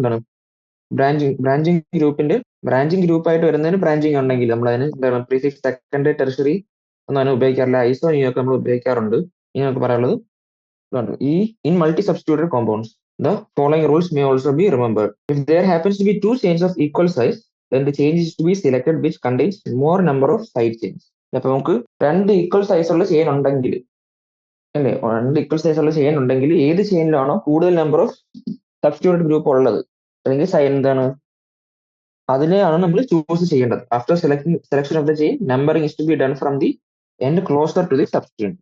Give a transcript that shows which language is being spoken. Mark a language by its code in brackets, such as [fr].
[ml] എന്താണ് ബ്രാഞ്ചിങ് ഗ്രൂപ്പായിട്ട് വരുന്നതിന് ബ്രാഞ്ചിങ് ഉണ്ടെങ്കിൽ നമ്മൾ അതിന് എന്താണ് പ്രീഫിക്സ് സെക്കൻഡറി ടെറിഷറി ഒന്നും അതിന് ഉപയോഗിക്കാറില്ല. ഐസോ ഒക്കെ നമ്മൾ ഉപയോഗിക്കാറുണ്ട്. ഇനി നമുക്ക് പറയാനുള്ളത് ഈ in multi substituted compounds [en] the following rules may also be remembered. If there happens to be two chains of equal size, then the chain is to be selected which contains more number of side chains. [ml] അപ്പൊ നമുക്ക് രണ്ട് equal size ഉള്ള chain ഉണ്ടെങ്കിൽ അല്ലേ, രണ്ട് equal size ഉള്ള chain ഉണ്ടെങ്കിൽ ഏത് ചെയിനിലാണോ കൂടുതൽ നമ്പർ ഓഫ് സബ്സ്റ്റിറ്റ്യൂട്ടഡ് ഗ്രൂപ്പ് ഉള്ളത് അല്ലെങ്കിൽ എന്താണ് അതിനെയാണ് നമ്മൾ ചൂസ് ചെയ്യേണ്ടത്. [en] After selection of the chain, numbering is to be done from the end closer to the substituent.